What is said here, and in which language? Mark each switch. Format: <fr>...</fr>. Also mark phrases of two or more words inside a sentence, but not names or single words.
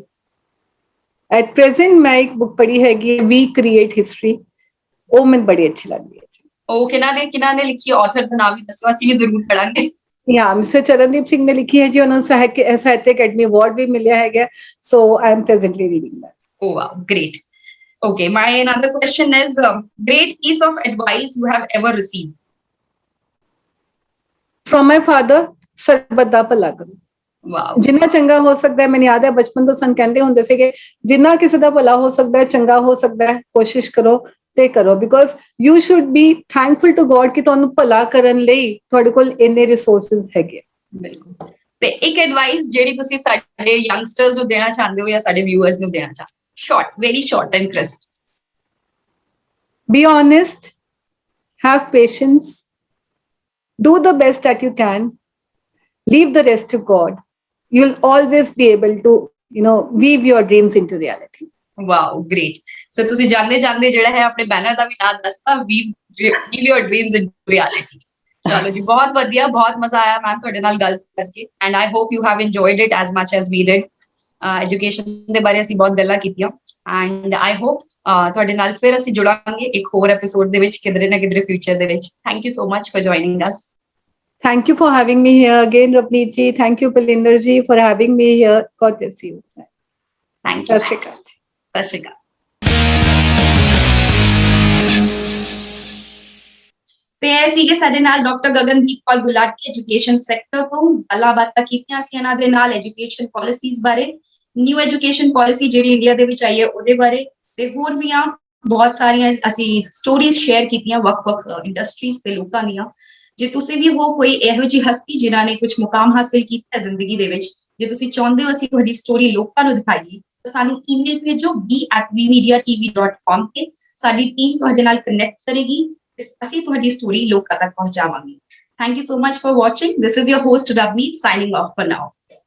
<en>at present</en> <pa>ਮੈਂ ਇੱਕ ਬੁੱਕ ਪੜ੍ਹੀ ਹੈਗੀ, ਵੀ ਕ੍ਰੀਏਟ ਹਿਸਟਰੀ, ਉਹ ਮੈਨੂੰ ਬੜੀ ਅੱਛੀ ਲੱਗਦੀ ਹੈ। ਉਹ ਕਿਹਨਾਂ ਨੇ ਲਿਖੀ, ਆਥਰ ਦਾ ਨਾਮ ਵੀ ਦੱਸੋ, ਅਸੀਂ ਵੀ ਜ਼ਰੂਰ ਪੜਾਂਗੇ।</pa> <en>Yeah, Mr.</en> <pa>ਚਰਨਦੀਪ ਸਿੰਘ ਨੇ ਲਿਖੀ ਹੈ ਜੀ, ਉਹਨਾਂ ਨੂੰ ਸਾਹਿਤਿਕ ਅਕੈਡਮੀ ਅਵਾਰਡ ਵੀ ਮਿਲਿਆ ਹੈਗਾ,</pa> <en>so I am presently reading that. Oh wow, great. Okay, my another question is, great piece of advice you have ever received? From my father,</en> <pa>ਸਰਬੱਤ ਦਾ ਭਲਾ ਕਰੋ।</pa> <en>Wow.</en> <pa>ਜਿੰਨਾ ਚੰਗਾ ਹੋ ਸਕਦਾ ਹੈ, ਮੈਨੂੰ ਯਾਦ ਹੈ ਬਚਪਨ ਤੋਂ ਸਾਨੂੰ ਕਹਿੰਦੇ ਹੁੰਦੇ ਸੀਗੇ ਜਿੰਨਾ ਕਿਸੇ ਦਾ ਭਲਾ ਹੋ ਸਕਦਾ ਹੈ, ਚੰਗਾ ਹੋ ਸਕਦਾ ਹੈ, ਕੋਸ਼ਿਸ਼ ਕਰੋ ਤੇ ਕਰੋ,</pa> <en>because you should be thankful to God</en> <pa>ਕਿ ਤੁਹਾਨੂੰ ਭਲਾ ਕਰਨ ਲਈ ਤੁਹਾਡੇ ਕੋਲ ਇੰਨੇ ਰਿਸੋਰਸਿਸ ਹੈਗੇ। ਬਿਲਕੁਲ। ਤੇ ਇੱਕ ਐਡਵਾਈਸ ਜਿਹੜੀ ਤੁਸੀਂ ਸਾਡੇ ਯੰਗਸਟਰਸ ਨੂੰ ਦੇਣਾ ਚਾਹੁੰਦੇ ਹੋ ਜਾਂ ਸਾਡੇ ਵਿਊਅਰਸ ਨੂੰ ਦੇਣਾ ਚਾਹੁੰਦੇ ਹੋ,</pa> <en>short, very short and crisp. Be honest, have patience, do the best that you can, leave the rest to God. You'll always be able to, weave your dreams into reality.</en> <pa>Wow, great. So ਤੁਸੀਂ ਜਾਂਦੇ ਜਿਹੜਾ ਹੈ ਆਪਣੇ ਬੈਨਰ ਦਾ ਵੀ ਨਾਮ ਦੱਸਤਾ,</pa> <en>weave your dreams into reality.</en> <pa>ਚਲੋ ਜੀ, ਬਹੁਤ ਵਧੀਆ, ਬਹੁਤ ਮਜ਼ਾ ਆਇਆ ਮੈਮ ਤੁਹਾਡੇ ਨਾਲ ਗੱਲ ਕਰਕੇ,</pa> <en>and I hope you have enjoyed it as much as we did.</en> <pa>ਐਜੂਕੇਸ਼ਨ ਦੇ ਬਾਰੇ ਅਸੀਂ ਬਹੁਤ ਗੱਲਾਂ ਕੀਤੀਆਂ,</pa> <en>and I hope</en> <pa>ਤੁਹਾਡੇ ਨਾਲ ਫਿਰ ਅਸੀਂ ਜੁੜਾਂਗੇ ਇੱਕ ਹੋਰ ਐਪੀਸੋਡ ਦੇ ਵਿੱਚ, ਕਿਧਰੇ ਨਾ ਕਿਧਰੇ ਫਿਊਚਰ ਦੇ ਵਿੱਚ।</pa> <en>Thank you so much for joining us. Thank you for having me here again, Ravneet ji. Thank you, Palinder ji, for having me here. God bless you. Thank you.</en> <pa>ਸਤ ਸ੍ਰੀ ਅਕਾਲ. ਸਤ ਸ੍ਰੀ ਅਕਾਲ. ਤੇ ਇਹ ਸੀਗੇ ਸਾਡੇ ਨਾਲ ਡਾਕਟਰ ਗਗਨਦੀਪ ਕੌਰ ਗੁਲਾਟੀ,</pa> <en>education sector</en> <pa>ਤੋਂ। ਗੱਲਾਂ ਬਾਤਾਂ ਕੀਤੀਆਂ ਸੀ ਇਹਨਾਂ ਦੇ ਨਾਲ</pa> <en>education policies</en> <pa>ਬਾਰੇ,</pa> <en>new education policy</en> <pa>ਜਿਹੜੀ ਇੰਡੀਆ ਦੇ ਵਿੱਚ ਆਈ ਹੈ ਉਹਦੇ ਬਾਰੇ, ਤੇ ਹੋਰ ਵੀ ਬਹੁਤ ਸਾਰੀਆਂ ਅਸੀਂ ਸਟੋਰੀਜ਼ ਸ਼ੇਅਰ ਕੀਤੀਆਂ ਵੱਖ-ਵੱਖ ਇੰਡਸਟਰੀਜ਼ ਤੇ ਲੋਕਾਂ ਦੀਆਂ। ਜੇ ਤੁਸੀਂ ਵੀ ਹੋ ਕੋਈ ਇਹੋ ਜਿਹੀ ਹਸਤੀ ਜਿਨ੍ਹਾਂ ਨੇ ਕੁਝ ਮੁਕਾਮ ਹਾਸਿਲ ਕੀਤਾ ਜ਼ਿੰਦਗੀ ਦੇ ਵਿੱਚ, ਜੇ ਤੁਸੀਂ ਚਾਹੁੰਦੇ ਹੋ ਅਸੀਂ ਤੁਹਾਡੀ ਸਟੋਰੀ ਲੋਕਾਂ ਨੂੰ ਦਿਖਾਈਏ, ਤਾਂ ਸਾਨੂੰ ਈਮੇਲ ਭੇਜੋ b@vmediatv.com ਤੇ। ਸਾਡੀ ਟੀਮ ਤੁਹਾਡੇ ਨਾਲ ਕਨੈਕਟ ਕਰੇਗੀ, ਅਸੀਂ ਤੁਹਾਡੀ ਸਟੋਰੀ ਲੋਕਾਂ ਤੱਕ ਪਹੁੰਚਾਵਾਂਗੇ।</pa> <en>Thank you so much for watching. This is your host Ravneet signing off for now.</en>